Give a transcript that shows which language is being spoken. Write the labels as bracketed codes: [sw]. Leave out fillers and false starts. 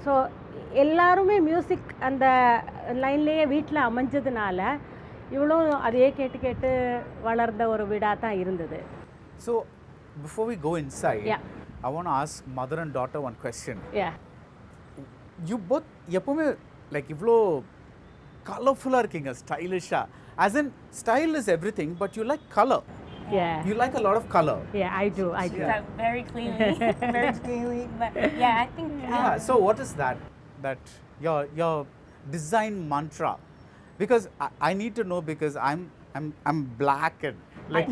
[ta] So எல்லாருமே music அந்த லைன்லேயே வீட்டில் அமைஞ்சதுனால இவ்வளோ அதையே கேட்டு கேட்டு வளர்ந்த ஒரு வீடாக தான் இருந்தது. [en] So before we go inside, I want to ask mother and daughter one question. You both [ta] எப்பவுமே லைக் இவ்வளோ கலர்ஃபுல்லாக இருக்கீங்க, ஸ்டைலிஷாக. [en] As in style is everything, but you like color. You like a lot of color. I do. very cleanly, very cleanly. But yeah, I think. So what is that your design mantra? Because I need to know, because I'm black and like.